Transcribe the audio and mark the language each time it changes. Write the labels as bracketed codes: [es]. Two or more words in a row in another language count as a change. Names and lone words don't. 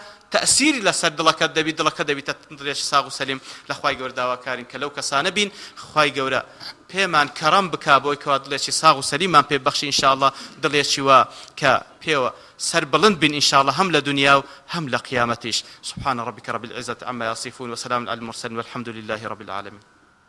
[ckb] تأثيري لەسەر دڵەکەت دەبی دڵەکە دەبیتە دڵێکی ساغ و سەلیم لە خوای گەورە داواکارین کە لەو کەسانە بین خوای گەورە پێمان کەڕەم بکا بۆی کەوا دڵێکی ساغ و سەلیمان پێ بەخشی ئینشاءالله دڵێکی وا کە پێوە سەر بڵند بین ئینشاءالله هەم لە دنیا و هەم لە قیامەتیش. [ar] سبحان ربك رب العزة عما يصفون وسلام على المرسلين والحمد لله رب العالمين.